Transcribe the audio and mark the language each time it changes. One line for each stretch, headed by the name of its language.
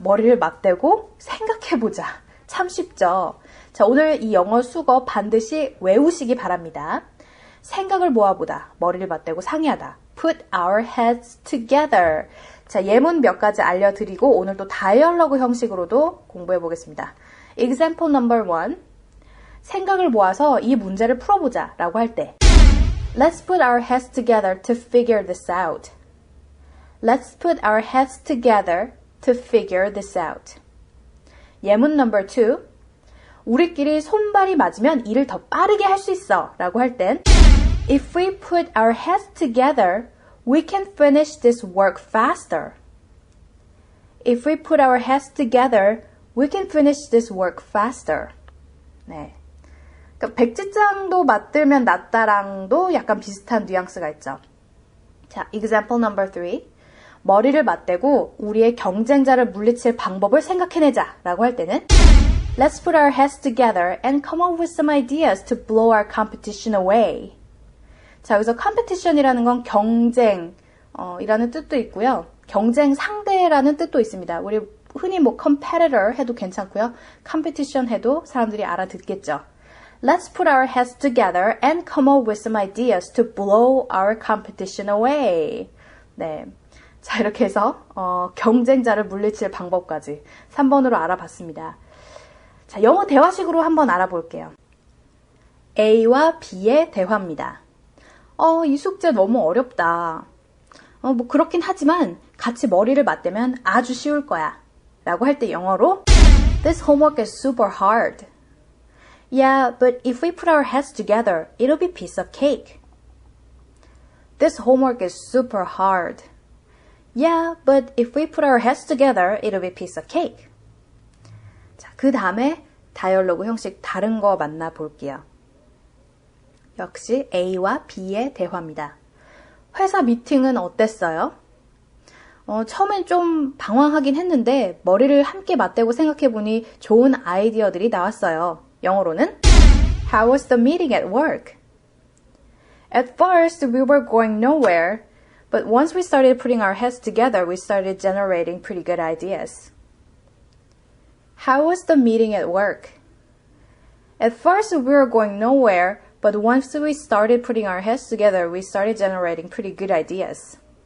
Korean: 머리를 맞대고 생각해보자. 참 쉽죠? 자, 오늘 이 영어 수거 반드시 외우시기 바랍니다. 생각을 모아보다, 머리를 맞대고 상의하다.
English: Put our heads together.
Korean: 자, 예문 몇 가지 알려드리고 오늘 또 다이얼로그 형식으로도 공부해보겠습니다.
English: Example number 1.
Korean: 생각을 모아서 이 문제를 풀어보자 라고 할 때
English: Let's put our heads together to figure this out. Let's put our heads together to figure this out.
Korean: 예문
English: number 2.
Korean: 우리끼리 손발이 맞으면 일을 더 빠르게 할 수 있어 라고 할 땐
English: If we put our heads together, we can finish this work faster. If we put our heads together, we can finish this work faster.
Korean: 네. 그러니까 백지장도 맞들면 낫다랑도 약간 비슷한 뉘앙스가 있죠. 자,
English: example number 3.
Korean: 머리를 맞대고 우리의 경쟁자를 물리칠 방법을 생각해내자 라고 할 때는
English: Let's put our heads together and come up with some ideas to blow our competition away.
Korean: 자, 여기서 competition이라는 건 경쟁 이라는 뜻도 있고요. 경쟁 상대라는 뜻도 있습니다. 우리 흔히 competitor 해도 괜찮고요. competition 해도 사람들이 알아듣겠죠.
English: Let's put our heads together and come up with some ideas to blow our competition away.
Korean: 네. 자, 이렇게 해서 경쟁자를 물리칠 방법까지 3번으로 알아봤습니다. 자, 영어 대화식으로 한번 알아볼게요. A와 B의 대화입니다. 이 숙제 너무 어렵다. 뭐 그렇긴 하지만 같이 머리를 맞대면 아주 쉬울 거야. 라고 할 때 영어로
English: This homework is super hard. Yeah, but if we put our heads together, it'll be piece of cake. This homework is super hard. Yeah, but if we put our heads together, it'll be piece of cake.
Korean: 자, 그 다음에 다이얼로그 형식 다른 거 만나볼게요. 역시 A와 B의 대화입니다. 회사 미팅은 어땠어요? 처음엔 좀 방황하긴 했는데 머리를 함께 맞대고 생각해보니 좋은 아이디어들이 나왔어요. 영어로는
English: How was the meeting at work? At first, we were going nowhere, but once we started putting our heads together, we started generating pretty good ideas. How was the meeting at work? At first, we were going nowhere, but once we started putting our heads together, we started generating pretty good ideas.